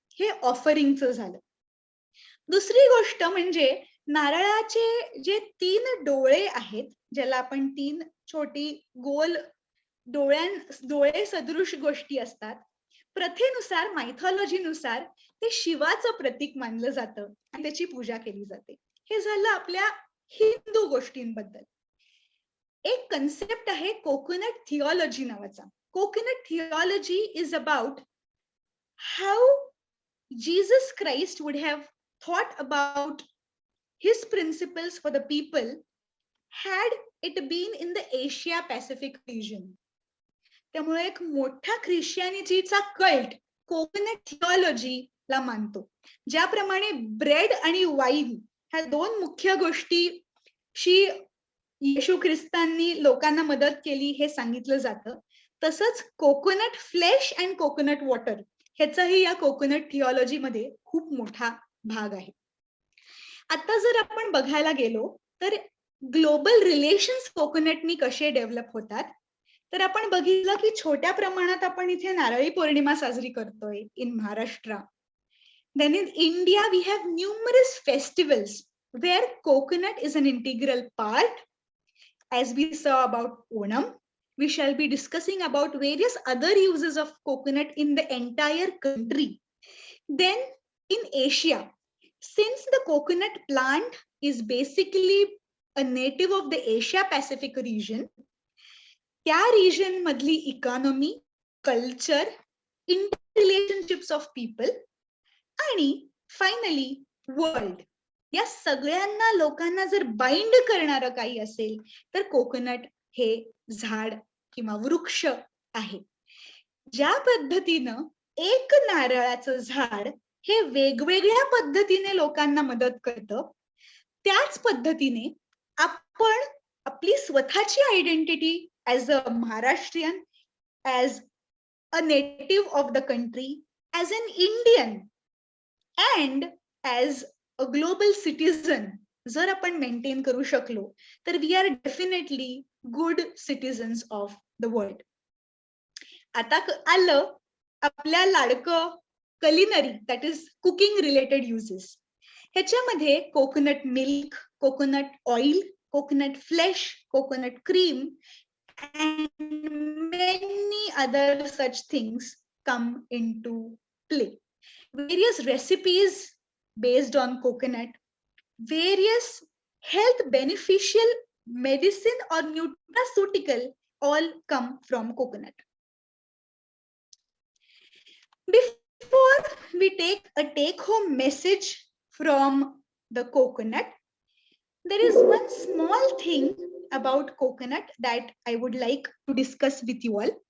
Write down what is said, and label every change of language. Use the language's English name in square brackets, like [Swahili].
[Marathi] हे ऑफरिंगचं झालं. दुसरी गोष्ट म्हणजे नारळाचे जे 3 डोळे आहेत, ज्याला आपण 3 छोटी गोल डोळे सदृश गोष्टी असतात, प्रथेनुसार, मायथॉलॉजीनुसार ते शिवाचं प्रतीक मानलं जातं आणि त्याची पूजा केली जाते. हे झालं आपल्या हिंदू गोष्टींबद्दल. एक कन्सेप्ट आहे कोकोनट थिओलॉजी नावाचा. [English] Coconut theology is about how Jesus Christ would have thought about his principles for the people had it been in the Asia Pacific region. [Marathi] त्यामुळे एक मोठा ख्रिश्चनिटीचा कल्ट कोकोनट थिओलॉजी ला मानतो. ज्याप्रमाणे ब्रेड आणि wine ह्या 2 मुख्य गोष्टीशी येशू ख्रिस्तांनी लोकांना मदत केली हे सांगितलं जातं. तसंच coconut flesh and coconut water ह्याचाही या कोकोनट थिओलॉजी मध्ये खूप मोठा भाग आहे. आता जर आपण बघायला गेलो तर ग्लोबल रिलेशन्स कोकोनटनी कसे डेव्हलप होतात, तर आपण बघितलं की छोट्या प्रमाणात आपण इथे नारळी पौर्णिमा साजरी करतोय [English] In Maharashtra. Then in India, we have numerous festivals where coconut is an integral part. As we saw about Onam, we shall be discussing about various other uses of coconut in the entire country. Then in Asia, since the coconut plant is basically a native of the Asia Pacific region, [Marathi] त्या region मधली economy, culture, interrelationships of people, आणि finally world, या सगळ्यांना लोकांना जर bind करणारं काही असेल तर कोकोनट हे झाड किंवा वृक्ष आहे. ज्या पद्धतीनं एक नारळाचं झाड हे वेगवेगळ्या पद्धतीने लोकांना मदत करतं, त्याच पद्धतीने आपण आपली स्वतःची identity as a Maharashtrian, [English] as a native of the country, [Marathi] as an Indian [English] and as a global citizen [Marathi] जर आपण मेंटेन करू शकलो तर [English] we are definitely good citizens of the world. [Marathi] आता आलं आपल्या लाडकं culinary, [English] that is cooking related uses. ह्याच्यामध्ये coconut milk, coconut oil, coconut flesh, coconut cream and many other such things come into play. Various recipes based on coconut, various health beneficial medicine or nutraceutical all come from coconut. Before we take a take-home message from the coconut, there is one small thing about coconut that I would like to discuss with you all.